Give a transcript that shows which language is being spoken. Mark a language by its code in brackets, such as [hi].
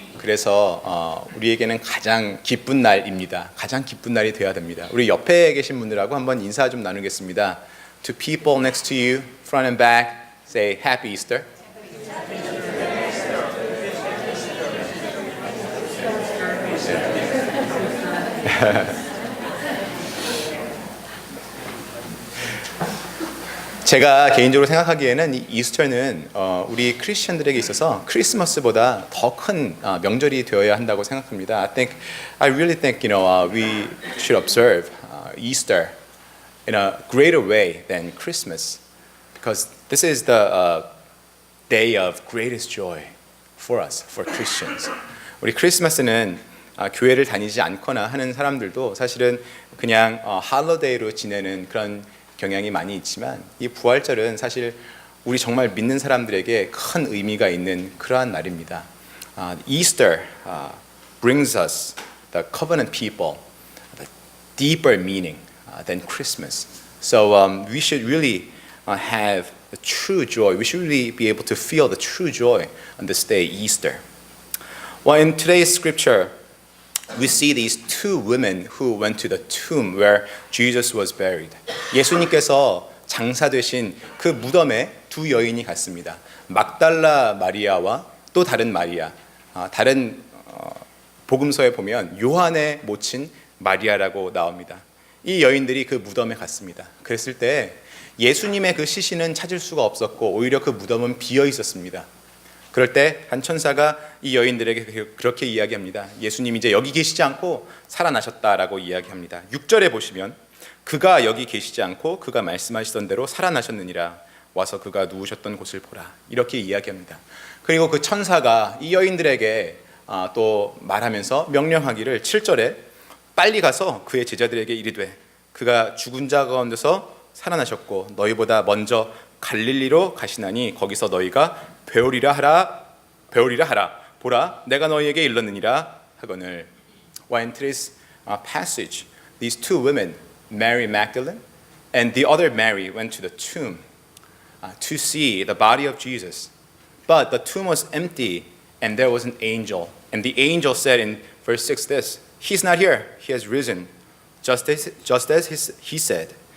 [ko] 그래서 우리에게는 가장 기쁜 날입니다. 가장 기쁜 날이 되어야 됩니다. 우리 옆에 계신 분들하고 한번 인사 좀 나누겠습니다. [en] To people next to you, front and back, say Happy Easter. [ko] 제가 개인적으로 생각하기에는 이 이스터는 우리 크리스천들에게 있어서 크리스마스보다 더 큰 명절이 되어야 한다고 생각합니다. [en] I really think, we should observe Easter in a greater way than Christmas, because this is the day of greatest joy for us, for Christians. [ko] 우리 크리스마스는 교회를 다니지 않거나 하는 사람들도 사실은 그냥 할로데이로 지내는 그런 경향이 많이 있지만, 이 부활절은 사실 우리 정말 믿는 사람들에게 큰 의미가 있는 그러한 날입니다. [en] Easter brings us the covenant people, the deeper meaning than Christmas. So we should really have the true joy. We should really be able to feel the true joy on this day, Easter. Well, in today's scripture, we see these two women who went to the tomb where Jesus was buried. [ko] 예수님께서 장사되신 그 무덤에 두 여인이 갔습니다. 막달라 마리아와 또 다른 마리아. 다른 복음서에 보면 요한의 모친 마리아라고 나옵니다. 이 여인들이 그 무덤에 갔습니다. 그랬을 때 예수님의 그 시신은 찾을 수가 없었고 오히려 그 무덤은 비어 있었습니다. 그럴 때 한 천사가 이 여인들에게 그렇게 이야기합니다. 예수님 이제 여기 계시지 않고 살아나셨다라고 이야기합니다. 6절에 보시면 그가 여기 계시지 않고 그가 말씀하시던 대로 살아나셨느니라. 와서 그가 누우셨던 곳을 보라. 이렇게 이야기합니다. 그리고 그 천사가 이 여인들에게 또 말하면서 명령하기를 7절에 빨리 가서 그의 제자들에게 이르되 그가 죽은 자 가운데서 살아나셨고 너희보다 먼저 갈릴리로 가시나니 거기서 너희가 배우리라 하라. 보라, 내가 너희에게 일렀느니라 하거늘. [en] Well, in today's passage, these two women, Mary Magdalene and the other Mary, went to the tomb to see the body of Jesus. But the tomb was empty, and there was an angel. And the angel said in verse 6 this, He's not here, He has risen, just as he said.